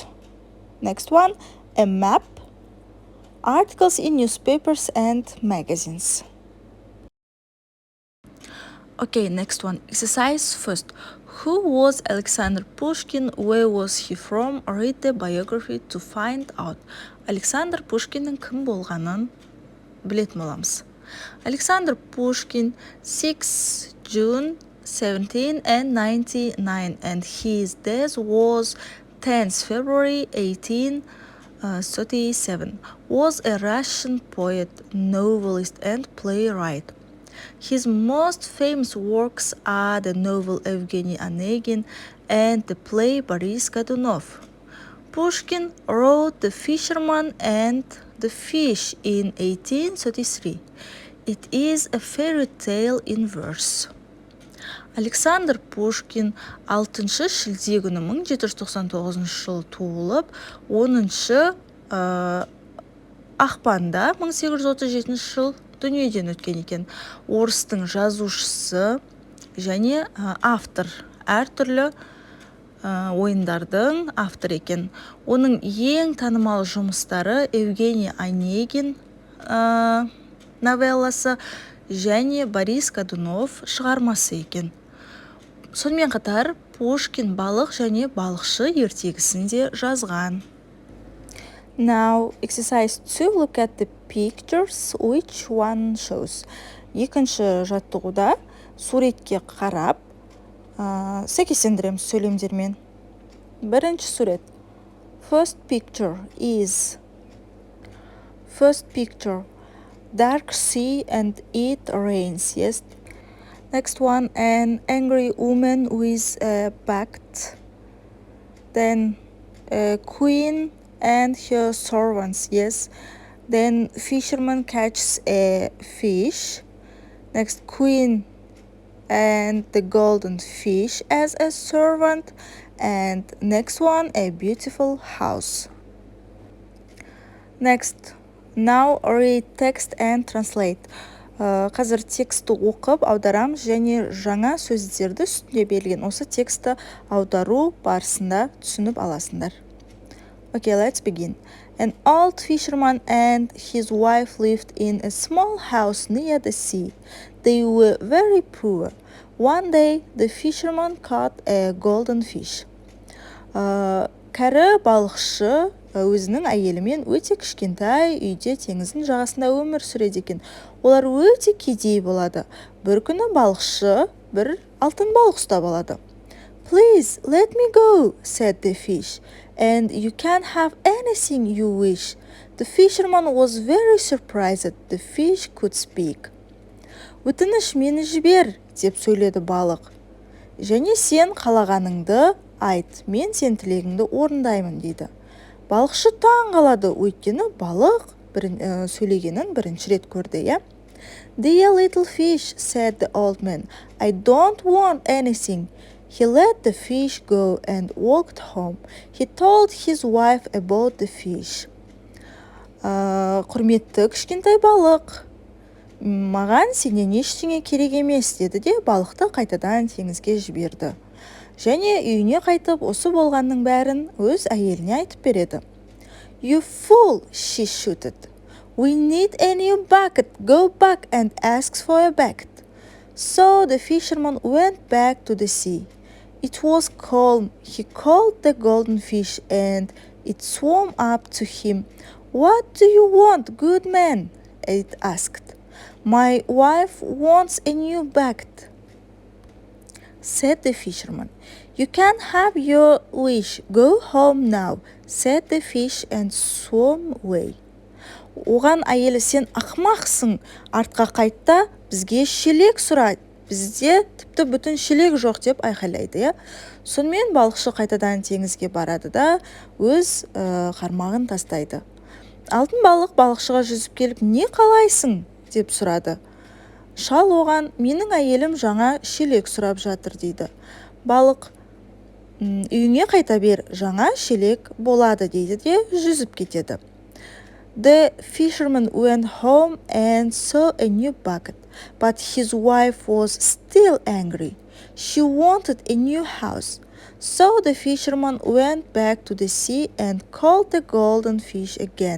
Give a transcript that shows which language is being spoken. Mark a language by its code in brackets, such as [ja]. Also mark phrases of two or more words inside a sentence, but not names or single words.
[en] Next one, a map, articles in newspapers and magazines. Okay, next one. Exercise first. Who was Alexander Pushkin? Where was he from? Read the biography to find out. [kk] Александр Пушкиннің кім болғанын білетін боламыз. [en] Alexander Pushkin, 6 June 1799, and his death was 10th February 1837, was a Russian poet, novelist, and playwright. His most famous works are the novel Evgeny Onegin and the play Boris Godunov. Pushkin wrote The Fisherman and the Fish in 1833. It is a fairy tale in verse. [kk] Александр Пушкин 6 шілде күні 1799 жыл туылып, 10 ақпанда 1837 жыл дүниеден өткен екен. Орыстың жазушысы және автор, әртүрлі ойындардың автор екен. Оның ең танымал жұмыстары Евгений Онегин новелласы және Борис Годунов шығармасы екен. Сонымен қатар Пушкин балық және балықшы ертегісін де жазған. [en] Now, exercise 2, look at the pictures, which one shows. [kk] Екінші жаттығуда суретке қарап, сәйкестендіреміз сөйлемдермен. Бірінші сурет. [en] First picture, dark sea and it rains, yes. Next one, an angry woman with a bucket. Then a queen and her servants, yes. Then fisherman catches a fish. Next, queen and the golden fish as a servant. And next one, a beautiful house. Next, now read text and translate. [kk] Қазір тексті оқып, аударамыз және жаңа сөздерді үстінде берілген осы тексті аудару барысында түсініп аласыңдар. [en] Okay, let's begin. An old fisherman and his wife lived in a small house near the sea. They were very poor. One day, the fisherman caught a golden fish. [kk] Кәрі балықшы өзінің әйелімен өте кішкентай үйде теңіздің жағасында өмір сүреді екен. Олар өте кедей болады. Бір күні балықшы бір алтын балық ұстап алады. [en] Please, let me go, said the fish, and you can have anything you wish. The fisherman was very surprised the fish could speak. [kk] Өтініш, мені жібер, деп сөйледі балық. Және сен қалағаныңды айт, мен сен тілегіңді орындаймын, дейді. Балықшы таң қалады, өйткені балық сөйлегенін бірінші рет көрді, я? [en] Dear little fish, said the old man, I don't want anything. He let the fish go and walked home. He told his wife about the fish. [kk] Құрметті кішкентай балық, маған сенен ештеңе керек емес, деді де балықты қайтадан теңізге жіберді. Және үйіне қайтып, осы болғанның бәрін өз әйеліне айтып береді. [en] You fool, she shouted. We need a new bucket. Go back and ask for a bucket. So the fisherman went back to the sea. It was calm. He called the golden fish and it swam up to him. What do you want, good man? It asked. My wife wants a new bucket, said the fisherman. You can have your wish. Go home now, said the fish and swam away. [kk] Оған әйелі, сен ақмақсың, артқа қайтта, бізге шелек сұрайды. Бізде тіпті бүтін шелек жоқ, деп айқайлайды. Сонымен балықшы қайтадан теңізге барады да өз қармағын тастайды. Алтын балық балықшыға жүзіп келіп, не қалайсың, деп сұрады. Шал оған, менің әйелім жаңа шелек сұрап жатыр, дейді. Балық, үйіңе қайта бер, жаңа шелек болады, дейді де жүзіп кетеді. [en] The fisherman went home and saw a new bucket, but his wife was still angry. She wanted a new house. So the fisherman went back to the sea and called the golden fish again.